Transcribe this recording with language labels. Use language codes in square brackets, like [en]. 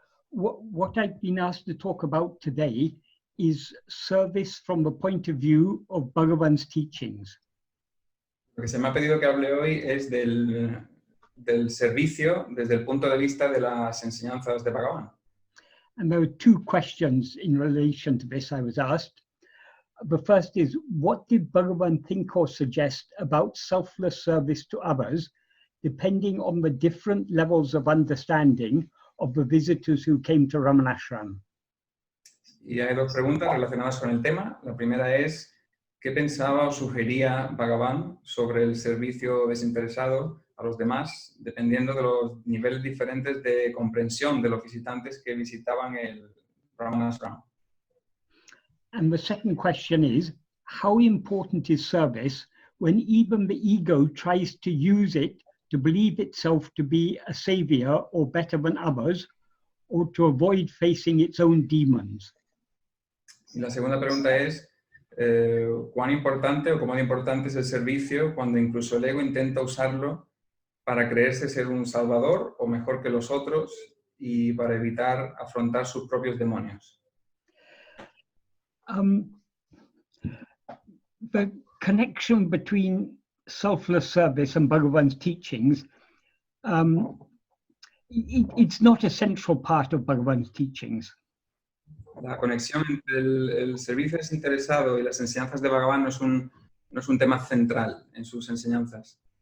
[en] what I've been asked to talk about today is service from the point of view of Bhagavan's teachings. [es] Lo que se me ha pedido que hable hoy es del servicio desde el punto de vista de las enseñanzas de Bhagavan. [en] And there were two questions in relation to this I was asked. The first is, what did Bhagavan think or suggest about selfless service to others, depending on the different levels of understanding of the visitors who came to Ramanashram? [es] Y hay dos preguntas relacionadas con el tema. La primera es, ¿qué pensaba o sugería Bhagavan sobre el servicio desinteresado a los demás, dependiendo de los niveles diferentes de comprensión de los visitantes que visitaban el Ramanashram? [en] And the second question is, how important is service when even the ego tries to use it to believe itself to be a savior or better than others, or to avoid facing its own demons? [es] Y la segunda pregunta es, ¿cuán importante o cómo de importante es el servicio cuando incluso el ego intenta usarlo para creerse ser un salvador o mejor que los otros y para evitar afrontar sus propios demonios? [en] The connection between selfless service and Bhagavan's teachings, it's not a central part of Bhagavan's teachings. [es] La conexión entre el servicio desinteresado y las enseñanzas de Bhagavan no es un tema central en sus enseñanzas.